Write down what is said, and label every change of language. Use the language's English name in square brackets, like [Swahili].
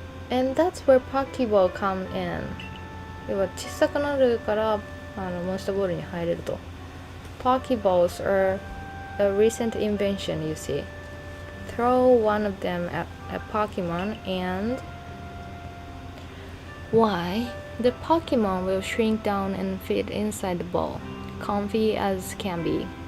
[English] And that's where Pokeball come in. [Japanese] 要は小さくなるからモンスターボールに入れると。 [English] Pokeballs are a recent invention, you see. Throw one of them at a Pokemon and why? The Pokemon will shrink down and fit inside the ball, comfy as can be.